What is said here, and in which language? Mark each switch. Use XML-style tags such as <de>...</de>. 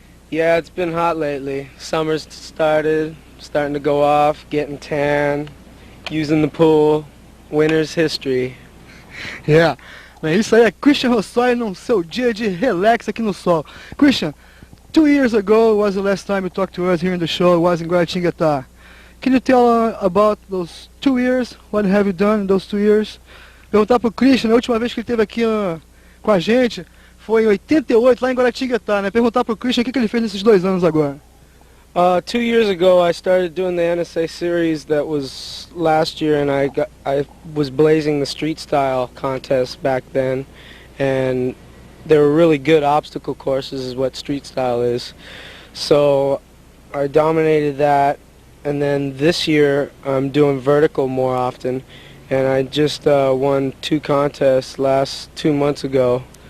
<en>Yeah, it's been hot lately. Summer's starting to go off, getting tan, using the pool. Winter's history. Yeah.</en> <pt>É isso aí, é Christian Hosoi num seu dia de relax aqui no sol.</pt> <en>Christian, 2 years ago was the last time you talked to us here in the show. It was in Guaratinguetá. Can you tell about those 2 years? What have you done in those 2 years?</en> <pt>Perguntar pro Christian, a última vez que ele esteve aqui com a gente foi em 88, lá em Guaratinguetá, né? Perguntar pro Christian o que ele fez nesses 2 anos agora.</pt> <en>2 years ago I started doing the NSA series that was last year, and I was blazing the street style contest back then, and they were really good obstacle courses is what street style is. So I dominated that, and then this year I'm doing vertical more often, and I just won 2 contests 2 months ago.</en>